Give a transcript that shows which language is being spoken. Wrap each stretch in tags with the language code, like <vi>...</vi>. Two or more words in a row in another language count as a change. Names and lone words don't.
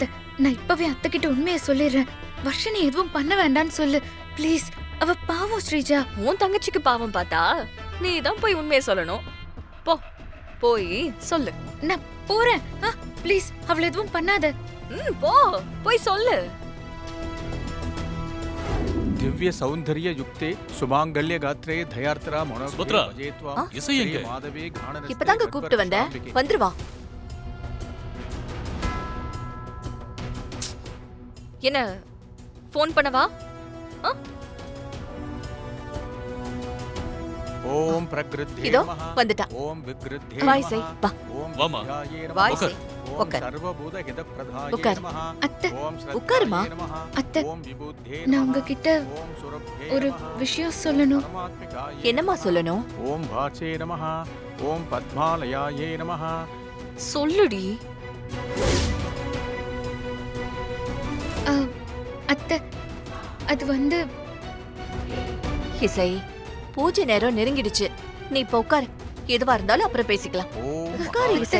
<ta>நான் இப்பவே அத்தை கிட்ட உண்மையை சொல்லிடுறேன். வர்ஷினி எதுவும் பண்ண வேண்டாம்னு சொல்லு ப்ளீஸ். அவ பாவம் ஸ்ரீஜா. உன் தங்கச்சிக்கு பாவம் பார்த்தா நீ தான் போய் உண்மையை சொல்லணும். போ, போய் சொல்லு. நான் போறேன். ப்ளீஸ் அவள எதுவும் பண்ணாத. போ, போய் சொல்லு.</ta> <sa>दिव्य सौंदर्य युक्ते सुमांगल्य गात्रे धयार्तरा</sa> <ta>சுபத்ரா, இசை எங்க?</ta> <sa>माधवे घाणनस्ते</sa> <ta>இப்பதாங்க கூப்பிட்டு வந்தேன், வந்துருவா. என்ன ஃபோன் பண்ணவா?</ta> <sa>ओम प्रकृद्धे</sa> <ta>இதோ</ta> <sa>नमः</sa> <ta>வந்துட்டா.</ta> <sa>ओम विकृद्धे</sa> <ta>வாய்</ta> <sa>नमः</sa> <ta>செய், வா.</ta> <sa>ओम</sa> <ta>வாமா.</ta> <sa>विद्याये नमः</sa> <ta>வாய் செய்,</ta> <sa>ओम</sa> <ta>உட்கார்.</ta> <sa>सर्वभूत हितप्रदाये</sa> <ta>உட்கார்.</ta> <sa>नमः</sa> <ta>அத்தை</ta> <sa>ओम</sa> <ta>உட்காருமா.</ta> <sa>श्रद्धाये नमः</sa> <ta>அத்தை,</ta> <sa>ओम विबुद्धे</sa> <ta>நான்</ta> <sa>नमः</sa> <ta>உங்ககிட்ட</ta> <sa>ओम सुरभ्ये</sa> <ta>ஒரு</ta> <sa>नमः</sa> <ta>விஷயம் சொல்லணும்.</ta> <sa>परमात्मिकाये</sa> <ta>என்னம்மா சொல்லணும்?</ta> <sa>ओम वाचे नमः ओम पद्मालयाये नमः</sa> <ta>சொல்லுடி. அத்தை, அது வந்து இசை, பூஜை நேரம் நெருங்கிடுச்சு. நீ இப்ப உட்காரு. எதுவா இருந்தாலும் அப்புறம் பேசிக்கலாம். ஓம் உட்காரு இசை.</ta>